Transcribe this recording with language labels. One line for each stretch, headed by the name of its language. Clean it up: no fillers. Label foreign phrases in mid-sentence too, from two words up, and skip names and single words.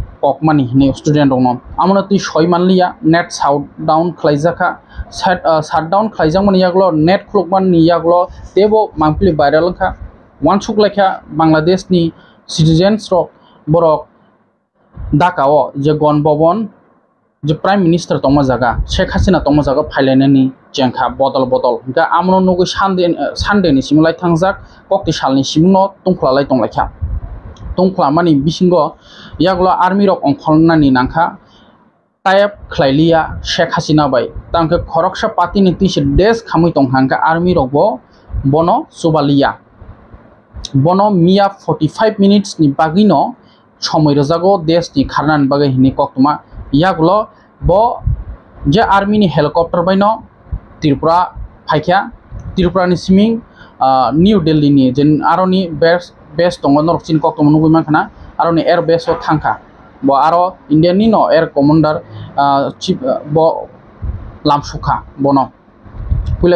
Kok Borok: kokmani ne student rok no amona tui soi manliya net shutdown khlaijaka shutdown khlaijangmani yaklo net khulukman ni yaklo tebo mangpili viral kha wansuk lekha Bangladesh ni citizens rok borok dakao je gonbobon je
English: prime minister
Kok Borok: tongma jaga Sheikh Hasina tongma jaga phailani jengkha bodol ga amno nugu sande ni simulai thangjak kokti salni simno tungklalai tonglekha tongkla mani bisingo yaklo army rok ongkholnani nangkha type khlailia Sheikh Hasina bai tangke khoroksa party ni tise desh khamui tonghangka army rok bo bono subalia bono mia 45 minutes ni bagino
Bangla: সময় রজাগো দেশ
Kok Borok: ni kharnan bagai hini koktuma yaklo bo je army ni helicopter baino Tripura phaikya Tripura ni siming New Delhi ni jen aroni base tongo norok chin koktuma nugui mankhana aroni
English: air base
Kok Borok: o thangkha bo aro India ni no
English: air commander chief
Kok Borok: bo lamsukha bono puila